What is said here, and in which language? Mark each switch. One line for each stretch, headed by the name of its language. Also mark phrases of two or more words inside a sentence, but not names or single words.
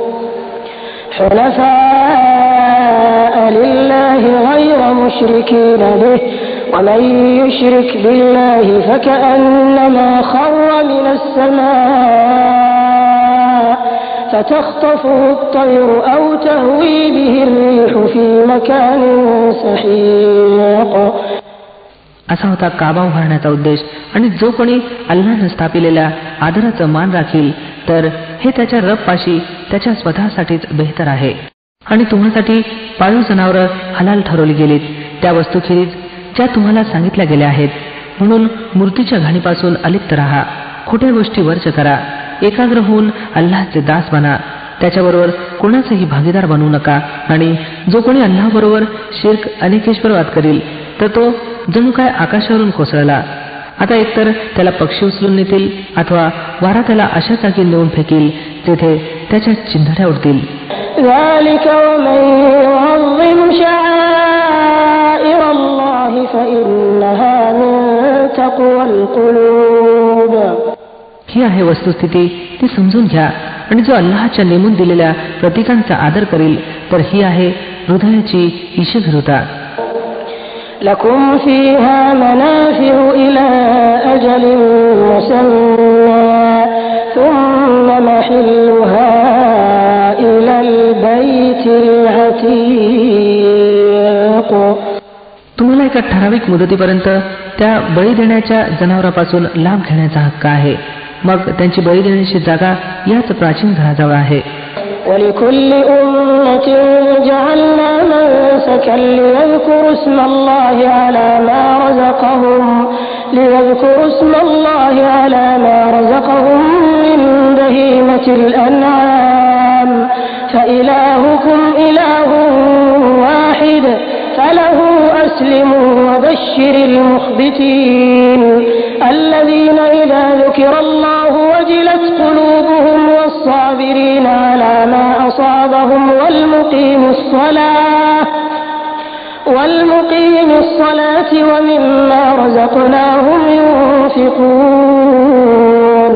Arabic: حنفاء لله غير مشركين به ومن يشرك بالله فكأنما خر من السماء فتخطفه الطير أو تهوي به الريح في مكان سحيق.
Marathi: असा होता काबा उभारण्याचा उद्देश, आणि जो कोणी अल्लाहने स्थापिलेल्या आदराचं मान राखील तर हे त्याच्या रबपाशी त्याच्या स्वतःसाठीच बेहतर आहे. आणि तुम्हासाठी पाळीव जनावरं हलाल ठरवली गेलीत त्या वस्तूखेरीज ज्या तुम्हाला सांगितल्या गेल्या आहेत, म्हणून मूर्तीच्या घाणीपासून अलिप्त राहा, खोट्या गोष्टी वर्ज करा, एकाग्र होऊन अल्लाहचे दास बना, त्याच्याबरोबर कोणाचाही भागीदार बनवू नका. आणि जो कोणी अल्लाहबरोबर शिर्क अनेकेश्वरवाद करील तर तो जणू काय आकाशावरून कोसळला. आता एकतर त्याला पक्षी उचलून नेतील अथवा वारा त्याला अशा जागी नेऊन फेकील तेथे त्याच्या चिंधड्या उडतील.
Arabic: ذلك ومن يعظم شعائر الله فإنها من تقوى القلوب.
Marathi: ही आहे वस्तुस्थिती, ती समजून घ्या. आणि जो अल्लाहच्या नेमून दिलेल्या प्रतीकांचा आदर करील तर ही आहे हृदयाची ईशभीरुता.
Arabic: لكم فيها منافع إلى أجل مسمى ثم محلها إلى البيت العتيق.
Marathi: तुम्हाला एका ठराविक मुदतीपर्यंत त्या बळी देण्याच्या जनावरापासून लाभ घेण्याचा हक्क आहे. मग त्यांची बळी देण्याची जागा याच प्राचीन घराजवळ आहे.
Arabic: ولكل أمة جعلنا منسكا ليذكروا اسم الله على ما رزقهم ليذكروا اسم الله على ما رزقهم من بهيمة الأنعام فإلهكم إله واحد فله أسلموا وبشر المخبتين الذين إذا ذكر الله وجلت قلوبهم والصابرين على ما أصابهم والمقيم الصلاة ومما رزقناهم ينفقون.